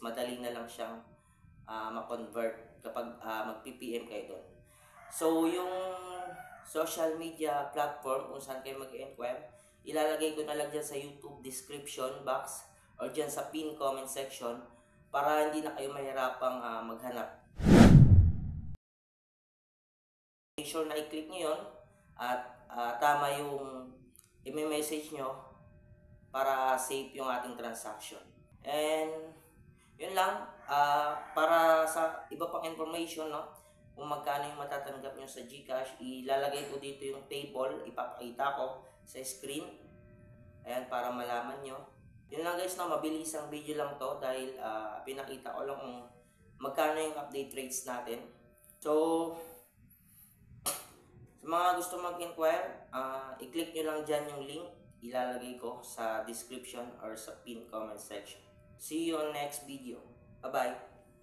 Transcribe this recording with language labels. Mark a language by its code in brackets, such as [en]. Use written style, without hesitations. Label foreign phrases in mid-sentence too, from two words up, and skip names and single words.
[tl] Madali na lang siyang ma-convert kapag mag-PPM kayo doon. So, yung [en] social media platform [tl] kung saan kayo mag-enquire, ilalagay ko na lang dyan sa [en] YouTube description box [tl] or dyan sa [en] pin comment section [tl] para hindi na kayo mahirapang maghanap. [en] Make sure [tl] na i-click nyo yun at tama yung i-message nyo para safe yung ating transaction. And yun lang, para sa iba pang information, no, kung magkano yung matatanggap nyo sa GCash, ilalagay ko dito yung table, ipapakita ko sa screen. Ayan, para malaman nyo. Yun lang guys, no, mabilis ang video lang to dahil pinakita ko lang kung magkano yung [en] update rates [tl] natin. So, sa mga gusto mag-inquire, i-click nyo lang dyan yung link. Ilalagay ko sa description or sa [en] pin comment section. See you on next video. Bye-bye!